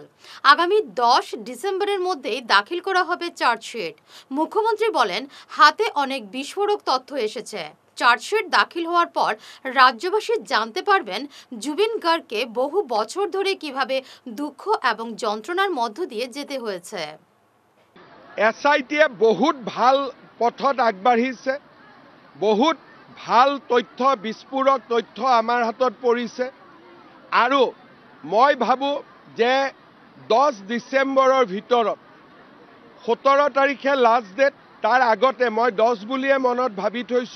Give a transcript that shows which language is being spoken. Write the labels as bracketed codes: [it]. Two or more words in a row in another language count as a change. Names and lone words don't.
[bn] আগামী 10 ডিসেম্বরের মধ্যেই দাখিল করা হবে চার্জশিট। মুখ্যমন্ত্রী বলেন, হাতে অনেক বিস্ফোরক তথ্য এসেছে। চার্জশিট দাখিল হওয়ার পর রাজ্যবাসী জানতে পারবেন জুবিন গার্গকে বহু বছর ধরে কিভাবে দুঃখ এবং যন্ত্রণার মধ্য দিয়ে যেতে হয়েছে। [as] এছআইটিয়ে বহুত ভাল পথত আগবাঢ়িছে, বহুত ভাল তথ্য, বিস্ফোৰক তথ্য আমাৰ হাতত পৰিছে আৰু মই ভাবোঁ যে 10 ডিচেম্বৰৰ ভিতৰত 17 তাৰিখে [en] last date, [as] তাৰ আগতে মই 10 বুলিয়ে মনত ভাবি থৈছোঁ।